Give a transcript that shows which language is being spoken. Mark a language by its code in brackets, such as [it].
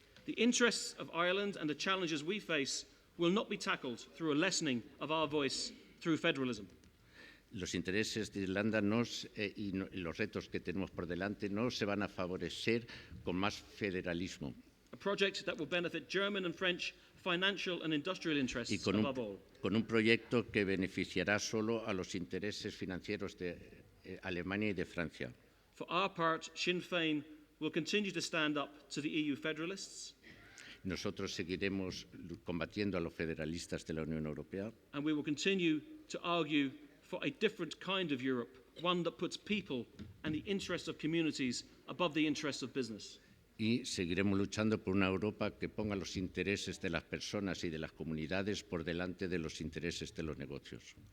[en] The interests of Ireland and the challenges we face will not be tackled through a lessening of our voice through federalism. [es] Los intereses de Irlanda y los retos que tenemos por delante no se van a favorecer con más federalismo. [en] A project that will benefit German and French financial and industrial interests above all. [es] Con un proyecto que beneficiará solo a los intereses financieros de Alemania y de Francia. [en] For our part, Sinn Féin will continue to stand up to the EU federalists. [es] Nosotros seguiremos combatiendo a los federalistas de la Unión Europea. [en] And we will continue to argue for a different kind of Europe, one that puts people and the interests of communities above the interests of business. [es] Y seguiremos luchando por una Europa que ponga los intereses de las personas y de las comunidades por delante de los intereses de los negocios.